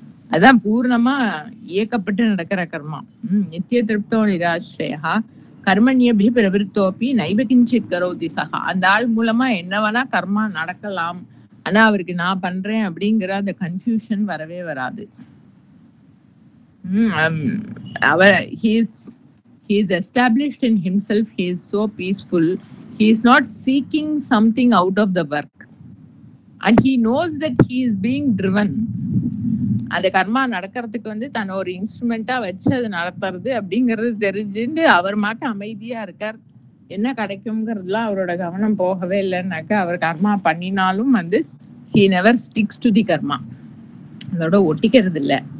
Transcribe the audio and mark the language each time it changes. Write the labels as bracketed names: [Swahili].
[Tamil] அதான் பூர்ணமா இயக்கப்பட்டு நடக்கிற கர்மா. [Sanskrit] நித்திய திருப்தோ நிராசிரியா கர்மண்யபி பிரவருத்தோப்பி நைவ கிஞ்சித் கரோதி சகா. [Tamil] அந்த ஆள் மூலமா என்ன வேணா கர்மா நடக்கலாம், ஆனா அவருக்கு நான் பண்றேன் அப்படிங்கிற அந்த கன்ஃபியூஷன் வரவே வராது. [English] அவர் he is established in himself. He is so peaceful. He is not seeking something out of the work, and he knows that he is being driven. [Tamil] அந்த கர்மா நடக்கிறதுக்கு தன்னை ஒரு இன்ஸ்ட்ருமெண்டா வச்சு அது நடத்துறது அப்படிங்கிறது தெரிஞ்சுட்டு அவர் மாட்டம் அமைதியா இருக்கார். என்ன கிடைக்கும்ங்கிறதுலாம் அவரோட கவனம் போகவே இல்லைன்னாக்கா அவர் கர்மா பண்ணினாலும் [English] he never sticks to the karma, [Tamil] அதோட ஒட்டிக்கிறது இல்லை.